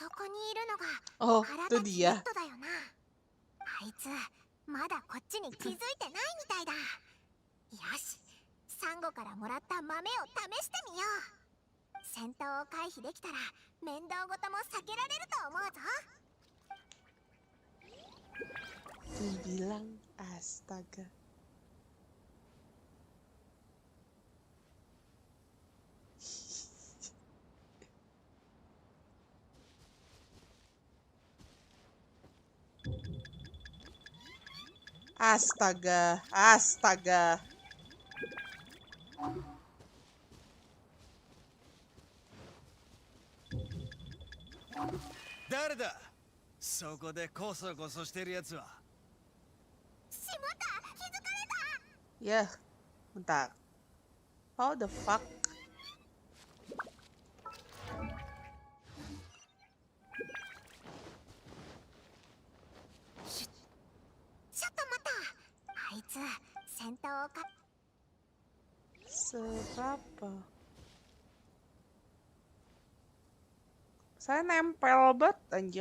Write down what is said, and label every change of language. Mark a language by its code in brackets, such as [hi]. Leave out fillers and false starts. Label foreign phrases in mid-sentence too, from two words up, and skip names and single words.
[id] Oh, itu dia. [ja] あいつまだこっちに気づいてないみたいだ。よし、サンゴからもらった豆を試してみよう。戦闘を回避できたら面倒ごとも避けられると思うぞ。 [id] Bilang astaga. Astaga, astaga. [ja] 誰だそこでコソコソしてるやつは。しまった、気づかれた。 [id] Ya, bentar. [en] How the fuck? [ja] ちょっと待った。あいつ戦闘をか。 [id] Seberapa? Saya nempel banget anjir.